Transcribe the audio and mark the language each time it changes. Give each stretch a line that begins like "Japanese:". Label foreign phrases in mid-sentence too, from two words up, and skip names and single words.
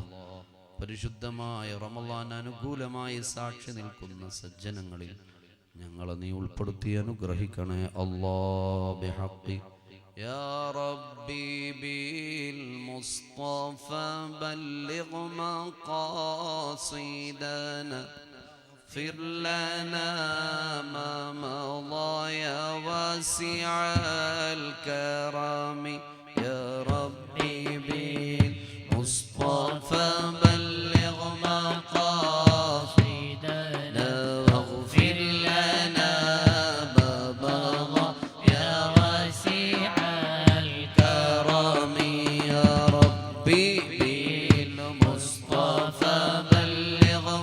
Malayalam: പരിശുദ്ധമായ റമളാൻ അനുകൂലമായി സാക്ഷി നിൽക്കുന്ന സജ്ജനങ്ങളിൽ ഞങ്ങളെ നീ ഉൾപ്പെടുത്തി അനുഗ്രഹിക്കണേ അല്ലാഹ്.
Arabic: بحق يا ربي بالمصطفى بلغ مقاصدنا اغفر لنا ما مضى يا واسع الكرم يا ربي بالمصطفى بلغ مقاصدنا واغفر لنا ما مضى يا واسع الكرم يا ربي بالمصطفى بلغ